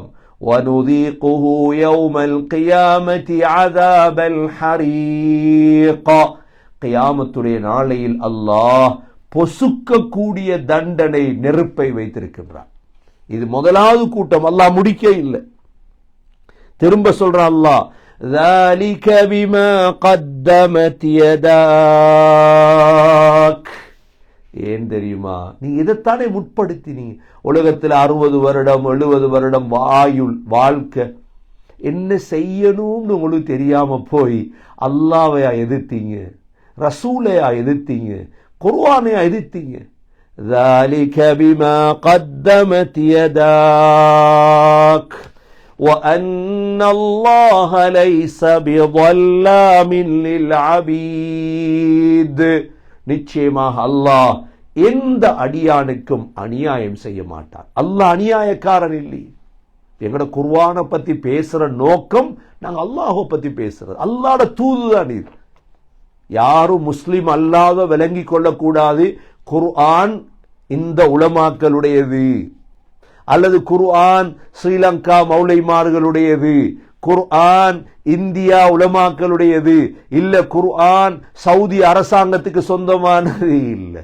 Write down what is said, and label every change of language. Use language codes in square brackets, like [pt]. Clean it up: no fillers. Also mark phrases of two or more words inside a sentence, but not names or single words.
[ar] ونذيقه يوم القيامة عذاب الحريق, [ta] கியாமத்துடைய நாளையில் அல்லாஹ் பொசுக்கக்கூடிய தண்டனை, நெருப்பை வைத்திருக்கின்றான். இது முதலாவது கூட்டம். அல்லாஹ் முடிக்க இல்லை, திரும்ப சொல்றான் அல்லாஹ், [ar] ذَلِكَ بِمَا قَدَّمَتْ يَدَاكَ. [ta] ஏன் தெரியுமா? நீ இதைத்தானே முற்படுத்தினீங்க. உலகத்தில் 60 வருடம் 70 வருடம் வாழ்க்கை என்ன செய்யணும்னு உங்களுக்கு தெரியாம போய் அல்லாஹ்வையா எதிர்த்தீங்க, ரசூலையா எதிர்த்தீங்க, குர்ஆனையா எதிர்த்தீங்க. [ar] ذَلِكَ بِمَا قَدَّمَتْ يَدَاكَ وَأَنَّ اللَّهَ لَيْسَ بِظَلَّامٍ لِلْعَبِيدِ. [ta] நிச்சயமாக அல்லாஹ் எந்த அடியானுக்கும் அநியாயம் செய்ய மாட்டான். அல்லாஹ் அநியாயக்காரன் இல்லை. எங்கட குர்ஆனை பத்தி பேசுற நோக்கம் நாங்க அல்லாஹ்வை பத்தி பேசுறது. அல்லாஹ்வோட தூதுதான் இது. யாரும் முஸ்லிம் அல்லாத விளங்கி கொள்ளக்கூடாது குர்ஆன் இந்த உலமாக்களுடையது, அல்லது குர்ஆன் ஸ்ரீலங்கா மௌலைமார்களுடையது, குர்ஆன் இந்தியா உலமாக்களுடையது இல்ல, குர்ஆன் சவுதி அரசாங்கத்துக்கு சொந்தமானது இல்லை.